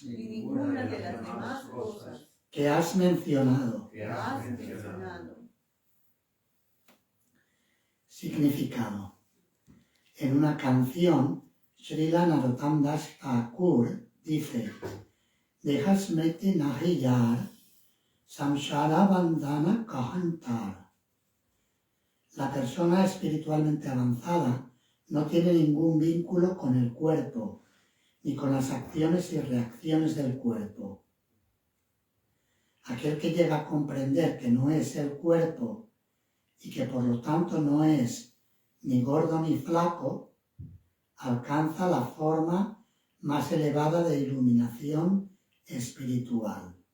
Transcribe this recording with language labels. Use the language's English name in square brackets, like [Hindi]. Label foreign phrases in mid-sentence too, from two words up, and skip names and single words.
[Spanish] ni ninguna de las demás cosas que has mencionado. que has mencionado. Significado. En una canción, Srila Narottam Das Thakur dice: [Bangla] দেহ স্মৃতি নাহি যার, সংসার বন্ধন কাহাঁতার. [Spanish] La persona espiritualmente avanzada no tiene ningún vínculo con el cuerpo, ni con las acciones y reacciones del cuerpo. Aquel que llega a comprender que no es el cuerpo y que por lo tanto no es ni gordo ni flaco, alcanza la forma más elevada de iluminación espiritual.